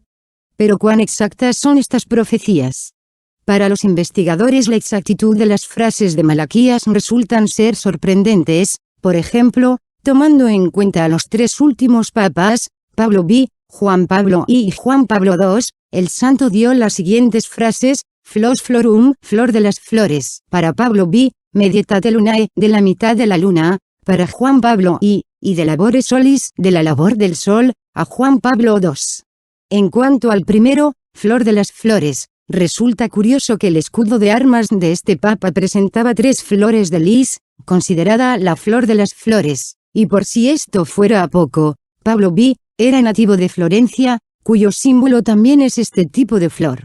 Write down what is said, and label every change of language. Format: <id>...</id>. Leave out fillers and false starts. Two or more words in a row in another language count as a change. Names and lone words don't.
<es>Pero ¿cuán exactas son estas profecías? Para los investigadores la exactitud de las frases de Malaquías resultan ser sorprendentes, por ejemplo, tomando en cuenta a los tres últimos papas, Pablo V, Juan Pablo I y Juan Pablo II, el santo dio las siguientes frases:</es> <la>Flos florum,</la> <es>flor de las flores, para Pablo V,</es> <la>medietate lunae,</la> <es>de la mitad de la luna, para Juan Pablo I, y</es> <la>de labore solis,</la> <es>de la labor del sol, a Juan Pablo II. En cuanto al primero, flor de las flores, resulta curioso que el escudo de armas de este papa presentaba 3 flores de lis, considerada la flor de las flores, y por si esto fuera poco, Pablo V era nativo de Florencia, cuyo símbolo también es este tipo de flor.</es>